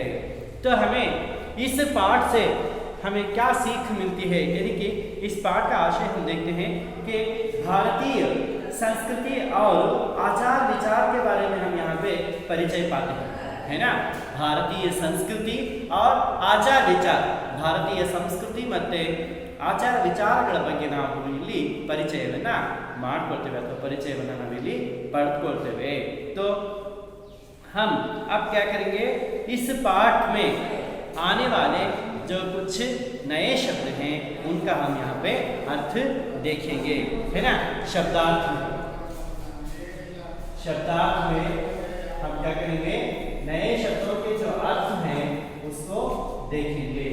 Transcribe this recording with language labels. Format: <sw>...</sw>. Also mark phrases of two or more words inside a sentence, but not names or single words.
<hi>तो हमें इस पाठ से हमें क्या सीख मिलती है? यानी कि इस पाठ का आशय हम देखते हैं कि भारतीय संस्कृति और आचार विचार के बारे में हम यहाँ पे परिचय पाते हैं, है ना। भारतीय संस्कृति और आचार विचार, भारतीय संस्कृति</hi> <kn>ಮತ್ತೆ ಆಚಾರ ವಿಚಾರಗಳ ಬಗ್ಗೆ ನಾವು ಇಲ್ಲಿ ಪರಿಚಯವನ್ನ ಮಾಡಿಕೊಳ್ತೇವೆ ಅಥವಾ ಪರಿಚಯವನ್ನ ನಾವು ಇಲ್ಲಿ ಪಡೆದುಕೊಳ್ತೇವೆ।</kn> <hi>तो हम अब क्या करेंगे, इस पाठ में आने वाले जो कुछ नए शब्द हैं उनका हम यहाँ पे अर्थ देखेंगे, है ना। शब्दार्थ में हम क्या करेंगे, नए शब्दों के जो अर्थ हैं उसको देखेंगे।</hi>